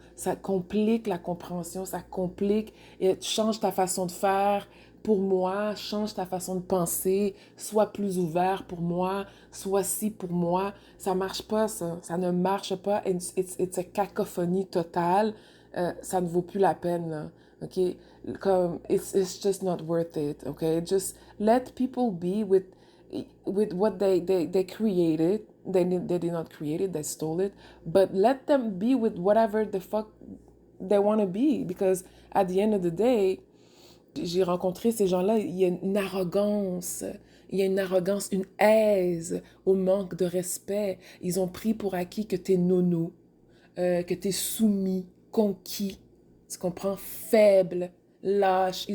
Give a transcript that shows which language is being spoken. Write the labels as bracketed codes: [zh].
[fr] Ça complique la compréhension, ça complique et change ta façon de faire pour moi, change ta façon de penser, sois plus ouvert pour moi, sois ci pour moi. Ça marche pas, ça. Ça ne marche pas. [en] It's a [fr] cacophonie totale. Ça ne vaut plus la peine, là. OK? [en] Comme, it's just not worth it, OK? Just let people be with what they created. They did not create it, they stole it. But let them be with whatever the fuck they want to be. Because at the end of the day, [fr] j'ai rencontré ces gens-là, il y a une arrogance. Il y a une arrogance, une aise au manque de respect. Ils ont pris pour acquis que t'es nono, que t'es soumis, conquis, tu comprends, faible, lâche.